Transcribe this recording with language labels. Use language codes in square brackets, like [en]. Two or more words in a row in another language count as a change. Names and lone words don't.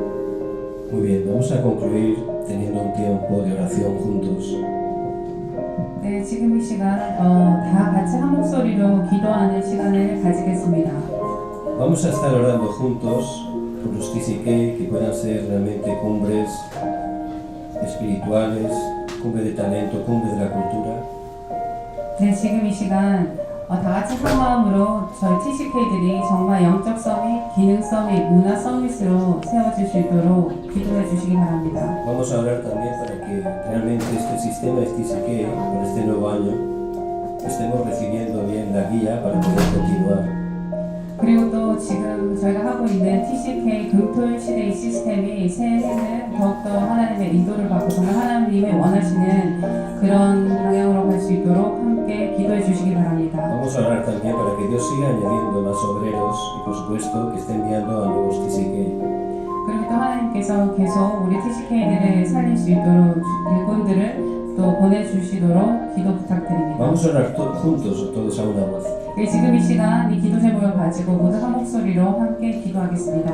[es] Muy bien, vamos a concluir teniendo un tiempo de oración juntos. [ko] 네, 지금 이 시간 다 같이 한 목소리로 기도하는 시간을 가지겠습니다. [es] Vamos a estar orando juntos por los TCK, que puedan ser realmente cumbres espirituales, cumbre de talento, cumbre de la cultura. [ko] 네, 지금 이 시간 다 같이 한 마음으로 저희 TCK들이 정말 영적 서밋, 기능 서밋, 문화 서밋으로 세워질 수 있도록 기도해 주시기 바랍니다. [es] Vamos a orar también para que realmente este sistema TCK, por este nuevo año, estemos recibiendo bien la guía para poder continuar. [ko] 그리고 또 지금 저희가 하고 있는 TCK 금토일 시대의 시스템이 새해에는 더욱더 하나님의 인도를 받고 정말 하나님이 원하시는 그런 방향으로 갈 수 있도록 함께 기도해 주시기 바랍니다. [es] Vamos a orar también para que Dios siga añadiendo más obreros y por supuesto que esté enviando a nuevos TCK. [ko] 그리고 또 하나님께서 계속 우리 TCK들을 살릴 수 있도록 일꾼들을 또 보내주시도록 기도 부탁드립니다. [es] Vamos a orar juntos, todos a una voz. [ko] 네, 지금 이 시간 이 기도 제목을 가지고 모두 한 목소리로 함께 기도하겠습니다.